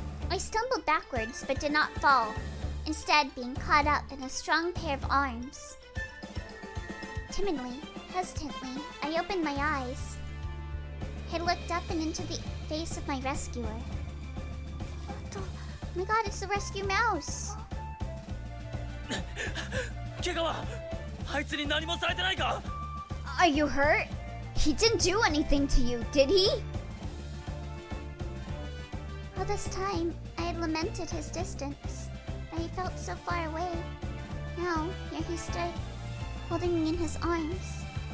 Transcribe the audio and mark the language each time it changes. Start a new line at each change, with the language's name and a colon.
English: I stumbled backwards but did not fall, instead being caught up in a strong pair of arms. Timidly, hesitantly, I opened my eyes. I looked up and into the face of my rescuer. Oh my god, it's the rescue mouse!
Japanese: 怪我はあいつに何もされてないか?
English: Are you hurt? He didn't do anything to you, did he? All this time, I had lamented his distance, that he felt so far away. Now, here he stood, holding me in his arms.